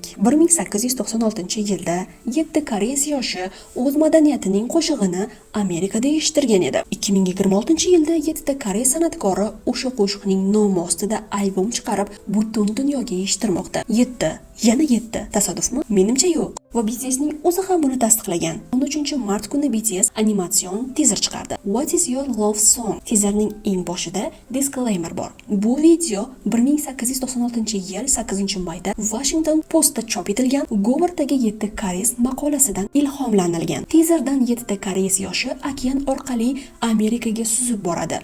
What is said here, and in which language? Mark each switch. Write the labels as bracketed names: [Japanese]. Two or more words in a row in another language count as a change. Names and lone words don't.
[Uzbek] 1896-yilda 7 koreys yoshi o'z madaniyatining qo'shig'ini Amerikada eshittirgan edi. 2026-yilda 7 ta koreys san'atkori o'sha qo'shiqning nomi ostida albom chiqarib, butun dunyoga eshittirmoqda. 7 Yana 7. Tasodifmi? Menimcha yo'q. Va BTSning o'zi ham buni tasdiqlagan. 13-mart kuni BTS animatsion teaser chiqardi. [English] What is your love song? [Uzbek] Teaserning eng boshida disclaimer bor. Bu video 1896-yil 8-mayda Washington Postda chop etilgan Govardagi 7 koreys maqolasidan ilhomlanilgan. Teaserdan 7 koreys yoshi okean orqali Amerikaga suzib boradi.